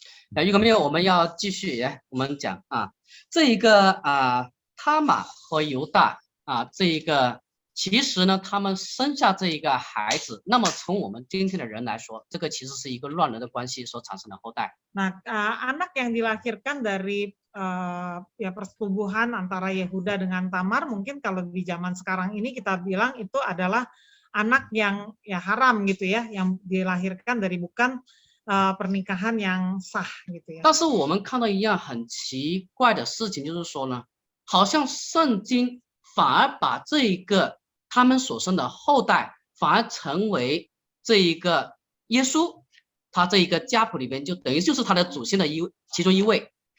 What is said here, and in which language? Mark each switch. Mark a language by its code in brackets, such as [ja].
[zh] 如果没有，我们要继续我们讲这一个他玛和犹大这一个其实呢，他们生下这一个孩子，那么从我们今天的人来说，这个其实是一个乱伦的关系所产生的后代。 [id] Nah, anak yang dilahirkan dari persetubuhan antara Yehuda dengan Tamar, mungkin kalau di zaman sekarang ini kita bilang itu adalah anak yang haram gitu ya, yang dilahirkan dari bukan pernikahan yang sah gitu ya. [zh] 但是我们看到一样很奇怪的事情，就是说呢，好像圣经反而把这一个他们所生的后代，反而成为这一个耶稣，他这一个家谱里边就等于就是他的祖先的其中一位。